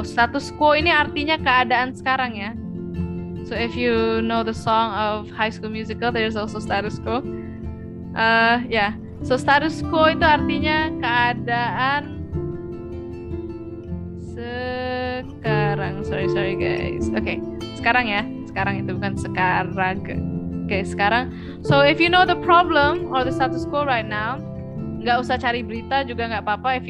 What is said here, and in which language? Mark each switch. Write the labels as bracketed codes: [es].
[id] Status quo ini artinya keadaan sekarang ya. [en] So if you know the song of High School Musical, there's also status quo. Yeah. [id] So status quo itu artinya keadaan sekarang. [en] Sorry guys. [id] Okay. Sekarang ya. Sekarang itu bukan sekarang. Okay, sekarang. [en] So if you know the problem or the status quo right now, [id] nggak usah cari berita juga nggak apa-apa.